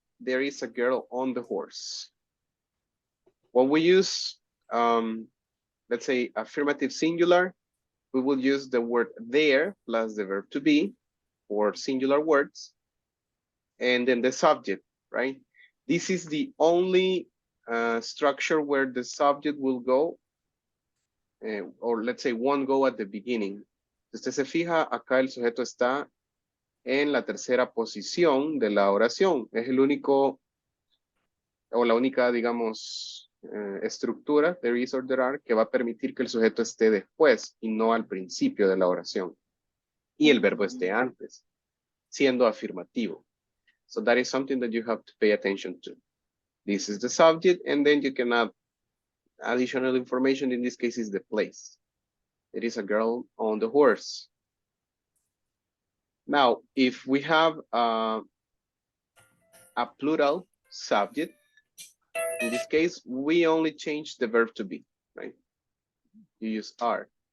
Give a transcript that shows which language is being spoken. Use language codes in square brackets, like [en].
[en] There is a girl on the horse. When we use, let's say, affirmative singular, we will use the word there plus the verb to be for singular words, and then the subject, right? This is the only structure where the subject will go, or let's say won't go at the beginning. [es] Si usted se fija, acá el sujeto está en la tercera posición de la oración. Es el único, o la única, digamos, estructura, [en] there is or there are, [es] que va a permitir que el sujeto esté después y no al principio de la oración. Y el verbo esté antes, siendo afirmativo. [en] So that is something that you have to pay attention to. This is the subject, and then you can add additional information. In this case is the place. There is a girl on the horse. Now, if we have a plural subject, in this case, we only change the verb to be, right? You use are.